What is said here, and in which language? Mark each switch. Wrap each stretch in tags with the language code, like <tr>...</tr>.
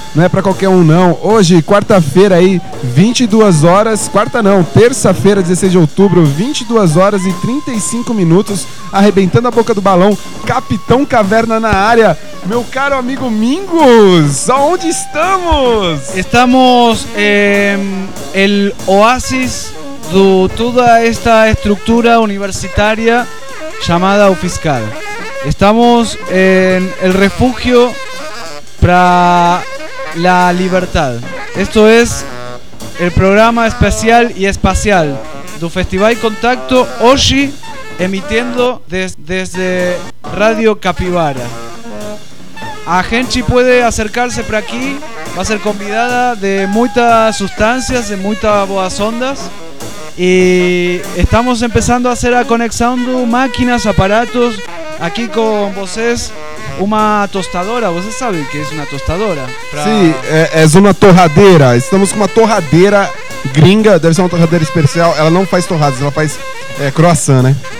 <pt>Não é pra qualquer um não. Hoje, quarta-feira aí, 22 horas, quarta não, terça-feira, 16 de outubro, 22 horas e 35 minutos, arrebentando a boca do balão, Capitão Caverna na área, meu caro amigo Mingus, aonde estamos?</pt> <es>Estamos el oasis de toda esta estructura universitaria llamada UFSCar. Estamos en el refugio para la libertad. Esto es el programa especial y espacial del Festival Contacto, hoy emitiendo desde Radio Capivara. A gente puede acercarse por aquí, va a ser convidada de muchas sustancias, de muchas buenas ondas. Y estamos empezando a hacer a conexión de máquinas, aparatos. Aquí con vocês, una tostadora. ¿Vocês saben que es una tostadora? Pra... Sí, es una torradera. Estamos con una torradera gringa, debe ser una torradera especial.</es> <pt>Ela no faz torradas, ela faz croissant, ¿no?</pt>